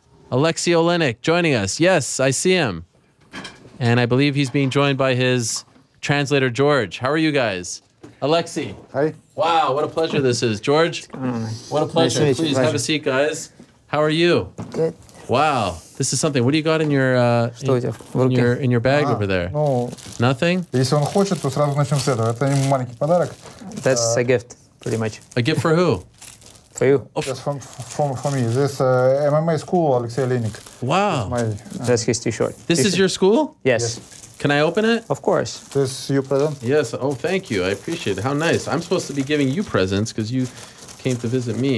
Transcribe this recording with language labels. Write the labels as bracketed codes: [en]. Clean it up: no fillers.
[en] Alexey Oleynik joining us. Yes, I see him. And I believe he's being joined by his translator, George. How are you guys? Alexey. Hi. Wow, what a pleasure this is. George, what a pleasure. Nice to meet you. Please have a seat, guys. How are you? Good. Wow, this is something. What do you got in your in your bag over there? Ну, Nothing? [ru] если он хочет, то сразу начнем с этого. Это ему маленький подарок. [en] That's a gift, pretty much. A gift for who? For you. Just for me. This MMA school, Alexey Oleynik. Wow. That's his t-shirt. This is your school? Yes. Can I open it? Of course. This your present? Yes. Oh, thank you. I appreciate it. How nice. I'm supposed to be giving you presents because you came to visit me.